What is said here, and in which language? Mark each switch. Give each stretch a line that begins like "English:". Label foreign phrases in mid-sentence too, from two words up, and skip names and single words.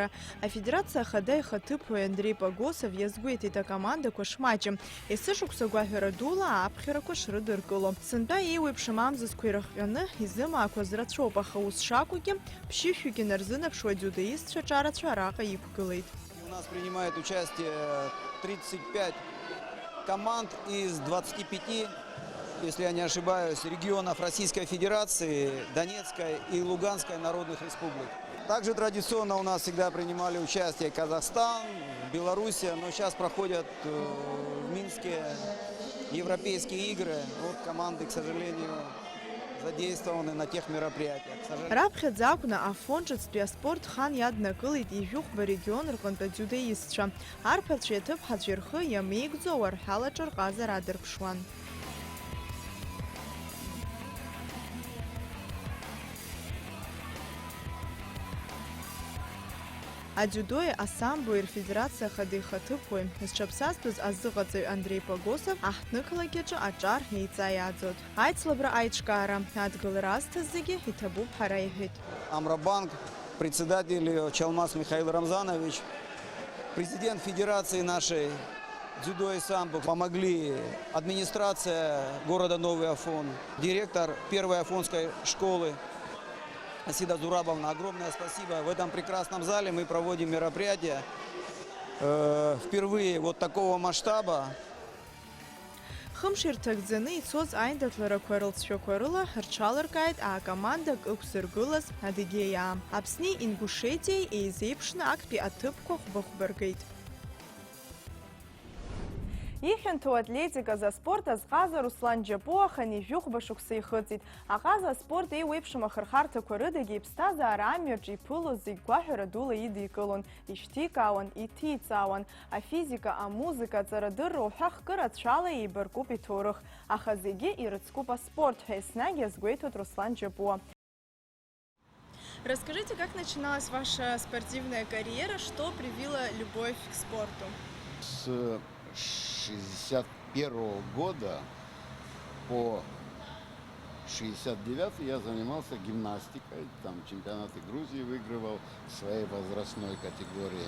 Abkhazian: Афедерациа ахада ихаҭыԥуаҩ Андрей Погосов иазгәеиҭеит акомандақәа шмаҷым. Есышықәса гәаҳәара дула аԥхьарақәа шрыдыркыло. Сынтәа еиуеиԥшым амзазқәа ирыхҟьаны изымаақәаз рацәоуп, аха ус шакәугьы ԥшьышәҩык инарзынарԥшуа адиудоистцәа ҿарацәа араҟа иқәгылеит.
Russian: У нас принимает участие 35 команд из 25, если я не ошибаюсь, регионов Российской Федерации, Донецкой и Луганской народных республик. Также традиционно у нас всегда принимали участие Казахстан, Белоруссия, но сейчас проходят в Минске европейские игры. Вот команды, к сожалению, задействованы на тех мероприятиях.
Abkhazian: Раԥхьаӡа акәны афонд ҿыцтәи аспорт хан иаднакылеит ижәыхәба регион рҟынтә адиудоистцәа. Арԥарцәеи аҭыԥҳацәеи рхы иамеигӡо ауарҳалаҿы рҟазара адырԥшуан. Адиудои, асамбои рфедерациа ахада ихаҭыԥуаҩ зҽаԥсазтәыз азыҟаҵаҩ Андрей Погосов аҳҭнықалақь аҿы аҿар еиҵа иаӡоит. Аицлабра аиҿкаара адгыл разҭаз зегьы иҭабуп ҳара иҳәеит.
Russian: Амробанк, председатель Чалмаз Михаил Рамзанович, президент федерации нашей дзюдо и самбо, помогли администрация города Новый Афон, директор первой афонской школы Асида Зурабовна, огромное спасибо. В этом прекрасном зале мы проводим мероприятие впервые вот такого масштаба.
Abkhazian: Хымш ирҭагӡаны ицоз аиндаҭларақәа рылҵшәақәа рыла рҽалыркааит аакомандак ықәзыргылаз Адыгеиаа. Аԥсни Ингушетиеи еизеиԥшны актәи аҭыԥқәа хәба-хәба ргеит. Ихьанҭоу атлетика за спорт азҟаза Руслан Џьапуахан ижәыхәба шықәса ихыҵит. Аҟаза аспорт еиуеиԥшым ахырхарҭақәа рыдагьы иԥсҭазаара амҩаҿы иԥылоз зегь гәаҳәара дула идикылон, ишьҭикаауан, иҭиҵаауан. Афизика, амузыка, аҵарадырра уҳәа хкы рацәала еибаркуп иҭоурых. Аха зегьы ирыцкуп аспорт ҳәа еснагь иазгәеиҭоит Руслан Џьапуа.
Russian: Расскажите, как начиналась ваша спортивная карьера, что привило любовь к спорту? С 1961 года по 1969 я занимался гимнастикой, там чемпионаты Грузии выигрывал в своей возрастной категории.